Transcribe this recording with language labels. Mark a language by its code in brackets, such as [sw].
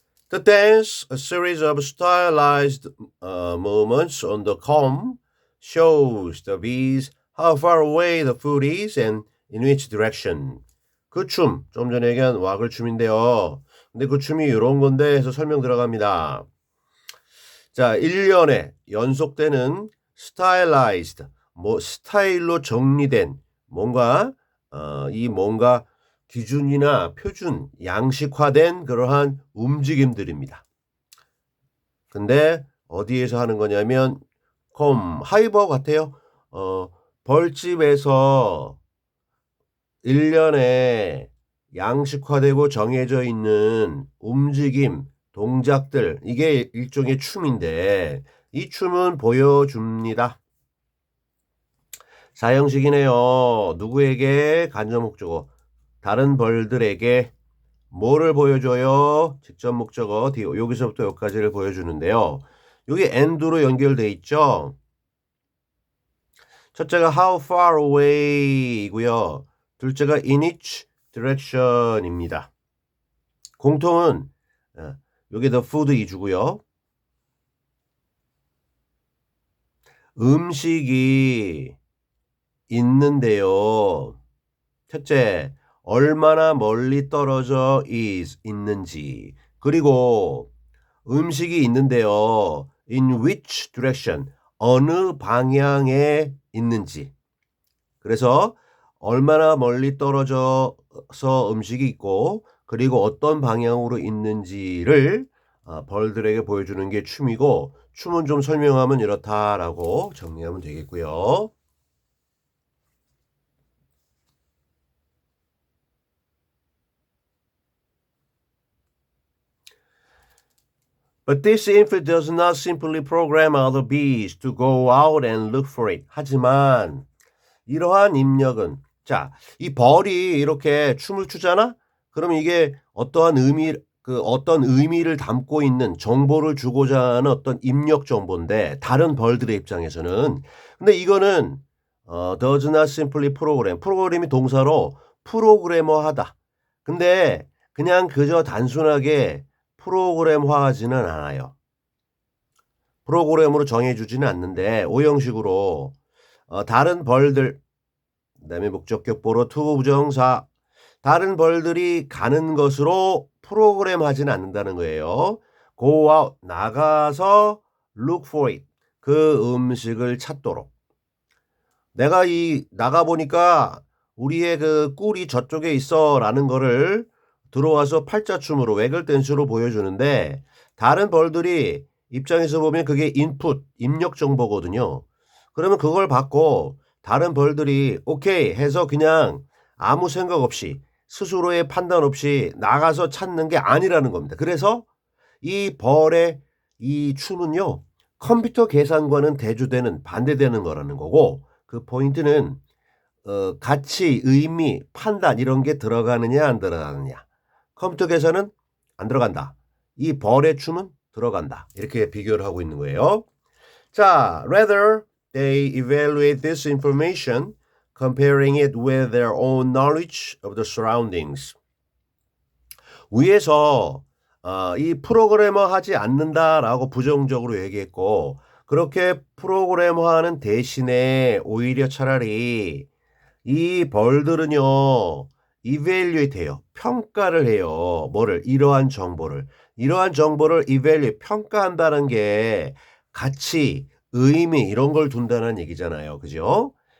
[en] The dance, a series of stylized movements on the comb, shows the bees how far away the food is and in which direction. [ko] 그 춤, 좀 전에 얘기한 와글 춤인데요. 근데 그 춤이 이런 건데 해서 설명 들어갑니다. 자, 1년에 연속되는 stylized, 뭐 스타일로 정리된 뭔가 이 뭔가 기준이나 표준, 양식화된 그러한 움직임들입니다. 근데 어디에서 하는 거냐면 하이버 같아요. 벌집에서 1년에 양식화되고 정해져 있는 움직임, 동작들 이게 일종의 춤인데 이 춤은 보여줍니다. 사형식이네요. 누구에게? 간접 목적어. 다른 벌들에게 뭐를 보여줘요? 직접 목적어 여기서부터 여기까지를 보여주는데요. 여기 and로 연결돼 있죠. 첫째가 [en] how far away [ko] 이고요. 둘째가 [en] in which direction [ko] 입니다. 공통은 여기 [en] the food [ko] 이주고요. 음식이 있는데요. 첫째, 얼마나 멀리 떨어져 있는지. 그리고 음식이 있는데요. [en] In which direction? [ko] 어느 방향에 있는지. 그래서 얼마나 멀리 떨어져서 음식이 있고 그리고 어떤 방향으로 있는지를 벌들에게 보여주는 게 춤이고 춤은 좀 설명하면 이렇다라고 정리하면 되겠고요. [en] But this infant does not simply program other bees to go out and look for it. [ko] 하지만 이러한 입력은 자, 이 벌이 이렇게 춤을 추잖아? 그럼 이게 어떤 의미를 담고 있는 정보를 주고자 하는 어떤 입력 정보인데 다른 벌들의 입장에서는 근데 이거는 [en] does not simply program. [ko] 프로그램이 동사로 프로그래머하다. 근데 그냥 그저 단순하게 프로그램화하지는 않아요. 프로그램으로 정해주지는 않는데 오형식으로 다른 벌들 그다음에 목적격 보러 투 부정사 다른 벌들이 가는 것으로 프로그램하지는 않는다는 거예요. [en] go out [ko] 나가서 [en] look for it [ko] 그 음식을 찾도록. 내가 나가 보니까 우리의 그 꿀이 저쪽에 있어라는 거를 들어와서 팔자춤으로 외글 댄스로 보여주는데 다른 벌들이 입장에서 보면 그게 인풋 입력 정보거든요. 그러면 그걸 받고 다른 벌들이 오케이 해서 그냥 아무 생각 없이 스스로의 판단 없이 나가서 찾는 게 아니라는 겁니다. 그래서 이 벌의 이 춤은요. 컴퓨터 계산과는 대조되는 반대되는 거라는 거고 그 포인트는 가치, 의미, 판단 이런 게 들어가느냐 안 들어가느냐. 컴퓨터 계산은 안 들어간다. 이 벌의 춤은 들어간다. 이렇게 비교를 하고 있는 거예요. [en] 자, rather they evaluate this information comparing it with their own knowledge of the surroundings. [ko] 위에서 이 프로그래머 하지 않는다라고 부정적으로 얘기했고 그렇게 프로그래머하는 대신에 오히려 차라리 이 벌들은요. evaluate 해요. 평가를 해요. 뭐를? 이러한 정보를 evaluate 평가한다는 게 가치, 의미 이런 걸 둔다는 얘기잖아요. 그죠?